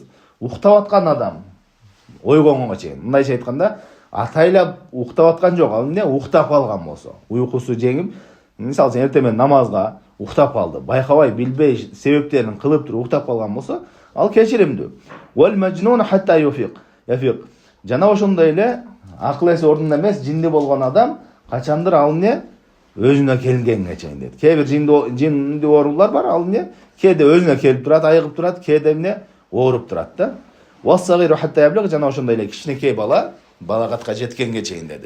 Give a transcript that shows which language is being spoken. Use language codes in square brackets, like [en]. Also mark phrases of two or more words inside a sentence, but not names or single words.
[ky] Уктап аткан адам ойгонгонго чейин. Мындайча айтканда, атайлап уктап аткан жок, ал эмне? Уктап калган болсо, уйкусу жеңип, мисалы үчүн эртең менен намазга уктап калды, байкабай, билбей, себептерин кылып туруп уктап калган болсо, ал кечиримдүү. [ar] والمجنون حتى يفيق. [ky] Жана ошондой эле акыл эси ордунда эмес, жинди болгон адам качандыр ал эмне? Өзүнө келгенге чейин дейт. Кээ бир жинди оорулар бар, ал эмне? Кээде өзүнө келип турат, айыгып турат, кээде эмне? Ооруп турат да. [ar] والصغير حتى يبلغ, [ky] жана ошондой эле кичинекей бала балагатка жеткенге чейин деди.